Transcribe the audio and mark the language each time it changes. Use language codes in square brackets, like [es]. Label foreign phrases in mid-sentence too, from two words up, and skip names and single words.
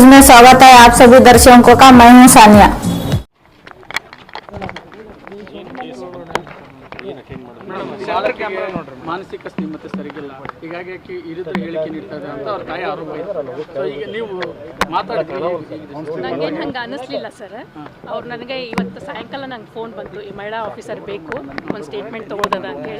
[hi] स्वागत है आप सभी दर्शकों का। मैं हूं सानिया। [kn] ಮಾನಸಿಕ ಸ್ಥಿಮತೆ ಸರಿಗಿಲ್ಲ, ಹೀಗಾಗಿ ಈ ರೀತಿ ಹೇಳಿಕೆ ನೀಡ್ತಾರೆ ಅಂತ ಅವ್ರ ತಾಯಿ ಆರೋಪ ಇದೆ. ಸೊ ಈಗ ನೀವು ಮಾತಾಡ್ತೀವಿ, ನನಗೇನು ಹಂಗೆ ಅನ್ನಿಸ್ಲಿಲ್ಲ ಸರ್. ಅವ್ರು ನನಗೆ ಇವತ್ತು ಸಾಯಂಕಾಲ ನಂಗೆ ಫೋನ್ ಬಂತು, ಈ ಮಹಿಳಾ ಆಫೀಸರ್ ಬೇಕು, ಒಂದು ಸ್ಟೇಟ್ಮೆಂಟ್ ತೊಗೊಳ್ದದ ಅಂತೇಳಿ.